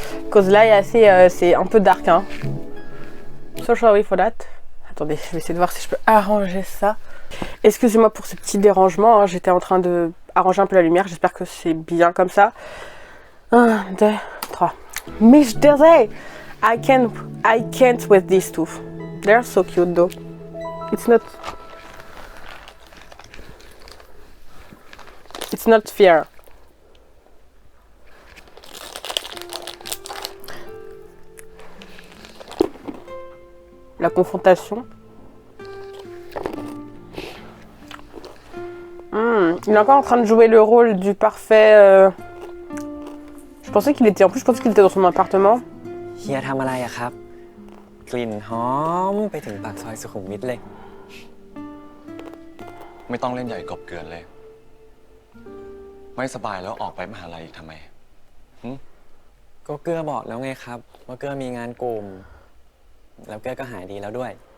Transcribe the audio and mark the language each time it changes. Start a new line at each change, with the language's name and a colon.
French: Because là, c'est un peu dark. Hein.
English: So sorry for that.
French: Attendez, je vais essayer de voir si je peux arranger ça. Excusez-moi pour ce petit dérangement. Hein. J'étais en train de arranger un peu la lumière. J'espère que c'est bien comme ça. 1, 2, 3. Mais je dirais,
English: I can't with these two. They're so cute though. It's not fair.
French: La confrontation. Il est encore en train de jouer le rôle du parfait. Je pensais qu'il était. En plus, je pensais qu'il était dans son appartement.
Thai: เฮียทำอะไรอะครับ กลิ่นหอมไปถึงปากซอยสุขุมวิทเลย ไม่ต้องเล่นใหญ่กบเกินเลย ไม่สบายแล้วออกไปมหาลัยอีกทำไม ก็เกื้อบอกแล้วไงครับ ว่าเกื้อมีงานกลุ่ม แล้วเกื้อก็หายดีแล้วด้วย